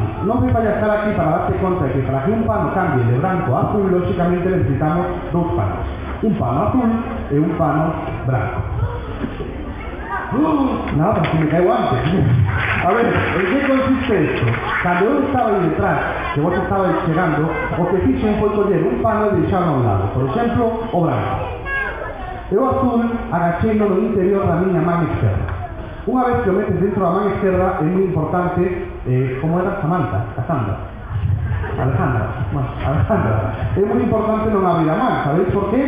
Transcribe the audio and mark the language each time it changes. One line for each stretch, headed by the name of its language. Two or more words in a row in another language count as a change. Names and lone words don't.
Spanish: No me vaya a estar aquí para darte cuenta de que para que un pano cambie de blanco a azul, lógicamente necesitamos dos panos. Un pano azul y un pano blanco. Nada, si me caigo antes. A ver, ¿en qué consiste esto? Cuando yo estaba ahí detrás, que vos estabais llegando,
Galician: o que fixe foi coller un pano e deixarlo a un lado. Por exemplo, o branco. E o azul agacheino no interior da miña man izquierda. Unha vez que o metes dentro da man izquierda é moi importante, como era Alejandra. É moi importante non abrir a man, sabeis por qué?